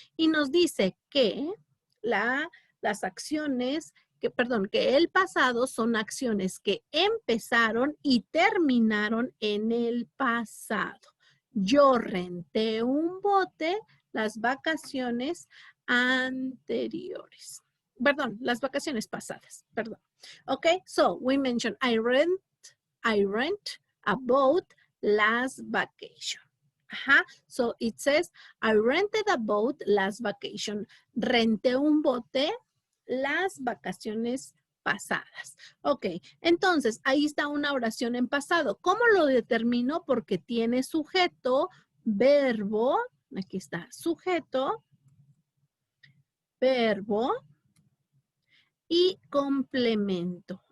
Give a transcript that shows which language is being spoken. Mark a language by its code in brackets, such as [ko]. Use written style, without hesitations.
[es] Y nos dice que las acciones, que el pasado son acciones que empezaron y terminaron en el pasado. Yo renté un bote las vacaciones anteriores. Perdón, las vacaciones pasadas, perdón. [en] Okay, so we mentioned I rent a boat last vacation. So it says, I rented a boat last vacation. [es] Renté un bote las vacaciones pasadas. Ok, entonces ahí está una oración en pasado. ¿Cómo lo determino? Porque tiene sujeto, verbo, aquí está, sujeto, verbo y complemento.